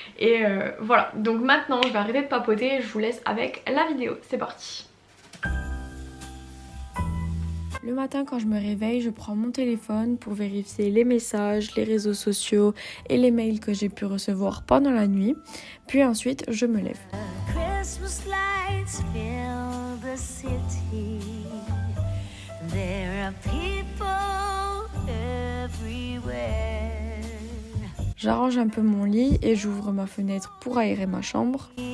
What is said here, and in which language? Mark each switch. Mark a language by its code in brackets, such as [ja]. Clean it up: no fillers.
[fr] Et voilà, donc maintenant je vais arrêter de papoter et je vous laisse avec la vidéo, c'est parti. Le matin quand je me réveille, je prends mon téléphone pour vérifier les messages, les réseaux sociaux et les mails que j'ai pu recevoir pendant la nuit. Puis ensuite, je me lève. [en] Christmas lights fill the city. There are people everywhere. [fr] J'arrange un peu mon lit et j'ouvre ma fenêtre pour aérer ma chambre.